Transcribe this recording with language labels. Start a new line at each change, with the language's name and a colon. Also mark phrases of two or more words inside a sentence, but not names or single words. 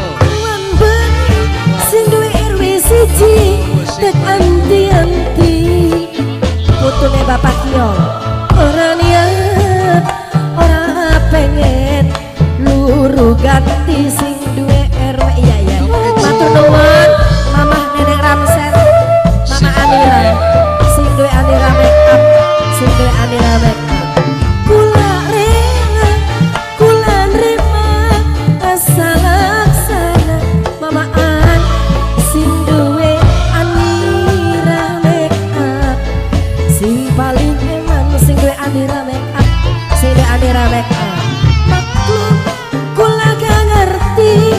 Javanese: Wan bener, sing duwe RW siji, tek anti-anti, putune Bapak Kiong. Ora niat, ora pengen luru ganti sing duwe RW. Iya iya. Matur nuwun Mama Neneng Ramsel, Mama Anira, sing duwe Anira
English: make up,
Javanese: sing duwe Anira
English: make up.
Javanese: Kula rela, kula nerima asal laksana Mama An, sing duwe Anira
English: make up,
Javanese: sing paling eman sing duwe Anira
English: make up,
Javanese: sing duwe Anira
English: make up.
Javanese: Maklum kula gak ngerti